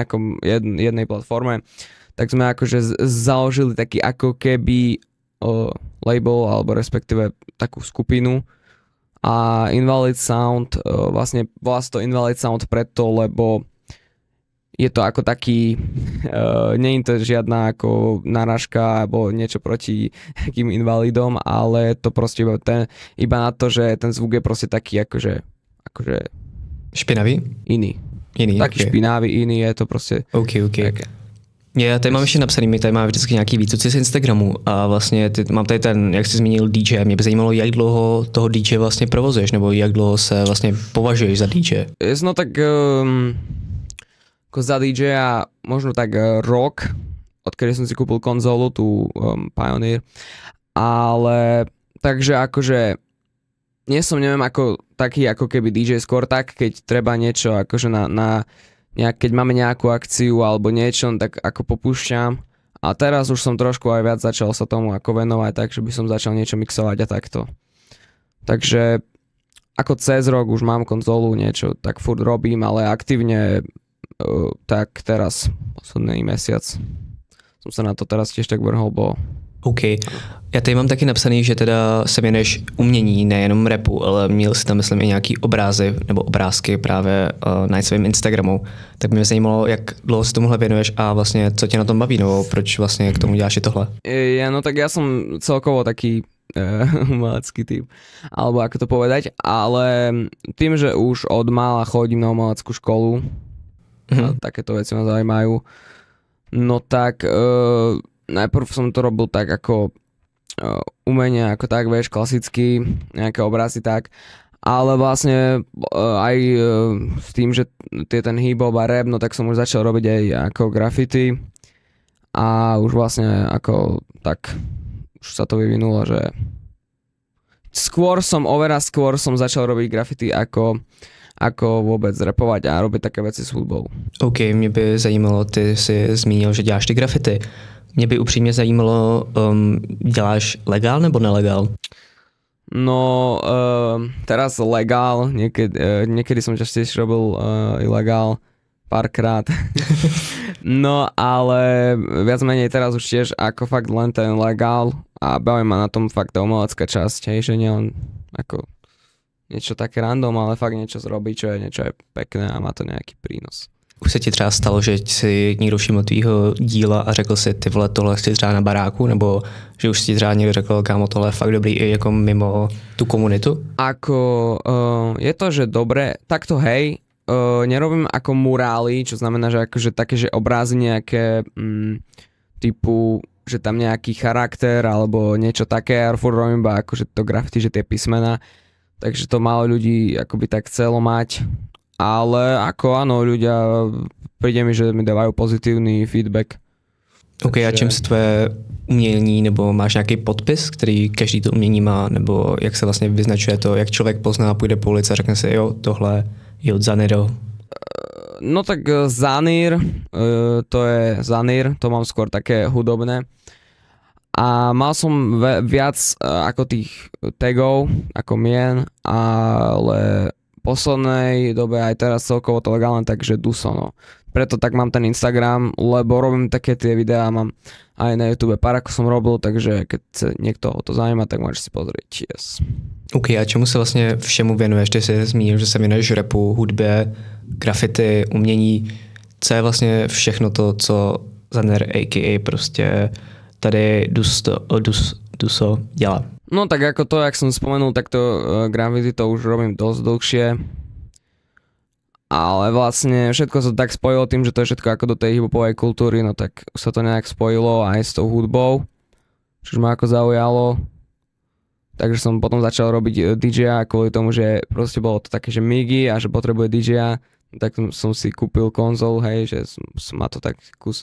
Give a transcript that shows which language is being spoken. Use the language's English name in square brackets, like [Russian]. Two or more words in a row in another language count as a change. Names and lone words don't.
[Slovak] nejakom jednej platforme, tak sme akože založili taký ako keby label alebo respektíve takú skupinu a Invalid Sound, vlastne volá sa to Invalid Sound preto, lebo je to ako taký, nie je to žiadna ako narážka alebo niečo proti takým invalidom, ale to proste iba na to, že ten zvuk je proste taký akože špinavý? Iný. Taký okay. Špinavý, iný je to prostě. OK. [Czech] Já tady mám ještě napsaný, my tady máme vždycky nějaký výcuci z Instagramu a vlastně mám tady ten, jak jsi zmínil DJ, mě by zajímalo, jak dlouho toho DJ vlastně provozuješ, nebo jak dlouho se vlastně považuješ za DJ? [Slovak] No tak ako za DJ a možno tak rok, odkedy som si kúpil konzolu, tú Pioneer, ale takže akože nie som, neviem, ako taký ako keby DJ skôr tak, keď treba niečo akože keď máme nejakú akciu alebo niečo, tak ako popúšťam a teraz už som trošku aj viac začal sa tomu ako venovať, takže by som začal niečo mixovať a takto. Takže ako cez rok už mám konzolu, niečo tak furt robím, ale aktívne tak teraz, posledný mesiac som sa na to teraz tiež tak vrhol, bo... OK. [Czech] Já tady mám taky napsaný, že teda se věnuješ umění, nejenom rapu, ale měl jsi tam, myslím, i nějaký obrazy nebo obrázky právě na svém Instagramu. Tak mě zajímalo, jak dlouho se tomuhle věnuješ a vlastně co tě na tom baví, nebo proč vlastně k tomu děláš i tohle? [Slovak] No tak ja som celkovo taký umelecký typ, alebo ako to povedať, ale tým, že už od mála chodím na umeleckú školu, a takéto veci ma zaujímajú, no tak najprv som to robil tak ako umenie, ako tak, vieš, klasicky, nejaké obrazy tak, ale vlastne aj s tým, že je ten hip-hop a rap, no tak som už začal robiť aj ako graffiti a už vlastne ako tak už sa to vyvinulo, že skôr som začal robiť graffiti ako [Czech] vůbec rapovat [Slovak] a robit také věci s hudbou. [Czech] OK, mě by zajímalo, ty jsi zmínil, že děláš ty grafity. Mě by upřímně zajímalo, děláš legál nebo nelegál? [Slovak] No, teraz legál, niekedy som častejšie robil ilegál, párkrát. No, ale viac menej teraz už tiež ako fakt len ten legál a baví ma na tom fakt tá umelecká časť, hej, že nielen ako niečo také random, ale fakt niečo zrobiť, čo je pekné a má to nejaký prínos. [Czech] Už se ti třeba stalo, že si někdo všiml tvýho díla a řekl si, ty vole, tohle chci třeba na baráku, nebo že už si třeba někdo řekl, kámo, tohle je fakt dobrý i jako mimo tu komunitu? [Slovak] Ako je to, že dobre, takto hej, nerobím ako murály, čo znamená, že akože také, že obrázy nejaké typu, že tam nejaký charakter alebo niečo také, ja furt robím iba akože to graffiti, že tie písmena, takže to málo ľudí akoby tak chcelo mať, ale ako áno, ľudia, príde mi, že mi dávajú pozitívny feedback. [Czech] OK, takže... a čím se tvoje umění, nebo máš nějaký podpis, který každý to umění má, nebo jak se vlastně vyznačuje to, jak člověk pozná, půjde po ulici a řekne si, jo, tohle je od Zaniro? [Slovak] No tak Zanir, to je Zanir, to mám skôr také hudobné. A mal som viac ako tých tagov, ako mien, ale v poslednej dobe aj teraz celkovo to legálne, takže Duso, no. Preto tak mám ten Instagram, lebo robím také tie videá, mám aj na YouTube pár ako som robil, takže keď sa niekto o to zaujíma, tak môžeš si pozrieť. Yes. [Czech] OK, a čemu se vlastně všemu věnuješ? Ty jsi zmínil, že se věnuješ rapu, hudbě, grafity, umění. Co je vlastně všechno to, co Zaner a.k.a. prostě tady Duso dělá? [Slovak] No tak ako to, jak som spomenul, tak to graffiti to už robím dosť dlhšie. Ale vlastne všetko sa tak spojilo tým, že to je všetko ako do tej hiphopovej kultúry, no tak sa to nejak spojilo aj s tou hudbou, čo ma ako zaujalo. Takže som potom začal robiť DJ-a kvôli tomu, že proste bolo to také, že Migi a že potrebuje DJ-a, tak som si kúpil konzol, hej, že ma to tak kus.